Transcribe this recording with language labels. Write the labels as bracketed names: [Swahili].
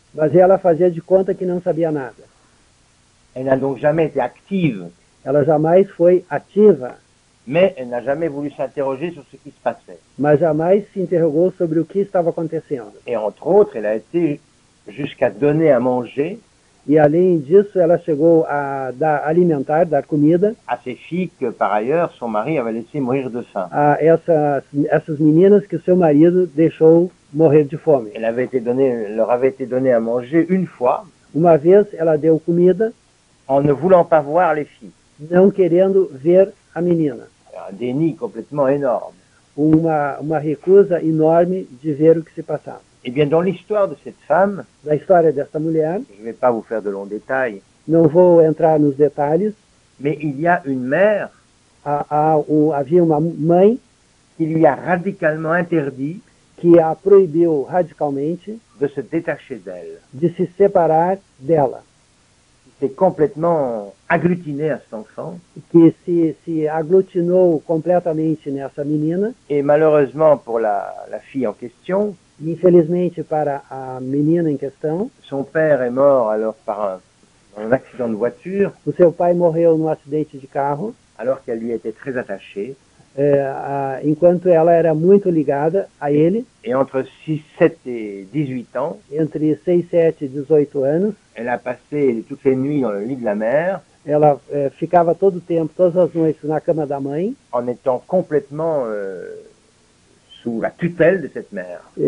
[Portuguese] Mas ela fazia de conta que não sabia nada. [French] Elle n'a donc jamais été active, [Portuguese] Ela jamais foi ativa, [French] mais elle n'a jamais voulu s'interroger sur ce qui se passait. [Portuguese] mas jamais se interrogou sobre o que estava acontecendo. [French] Et entre autres, elle a été jusqu'à donner à manger [Portuguese] E além disso, ela chegou a alimentar, dar comida [French] à ces filles que par ailleurs son mari avait laissé mourir de faim. [Portuguese] a essas meninas que seu marido deixou morrer de fome. [French] Elle leur avait été donnée à manger une fois [Portuguese] Uma vez ela deu comida, [French] en ne voulant pas voir les filles. [Portuguese] não querendo ver a menina. [French] Un déni complètement énorme. [Portuguese] Uma recusa enorme de ver o que se passava. [French] Eh bien, dans l'histoire de cette femme, [Portuguese] Da história dessa mulher, [French] je ne vais pas vous faire de longs détails, [Portuguese] não vou entrar nos detalhes, [French] mais il y a une mère [Portuguese] havia uma mãe [French] qui lui a radicalement interdit [Portuguese] que a proibiu radicalmente [French] de se détacher d'elle. [Portuguese] de se separar dela, [French] Il s'est complètement agglutiné à cet enfant [Portuguese] que se aglutinou completamente nessa menina. [French] et malheureusement pour la fille en question, [Portuguese] Infelizmente para a menina em questão, [French] son père est mort alors par un accident de voiture [Portuguese] o seu pai morreu num acidente de carro, [French] alors qu'elle lui était très attachée. [Portuguese] enquanto ela era muito ligada a ele. [French] Et entre 6, 7 et 18 ans, [Portuguese] Entre 6, 7 e 18 anos, [French] elle a passé toutes les nuits dans le lit de la mère [Portuguese] ela ficava todo o tempo, todas as noites, na cama da mãe, [French] en étant complètement sous la tutelle de cette mère.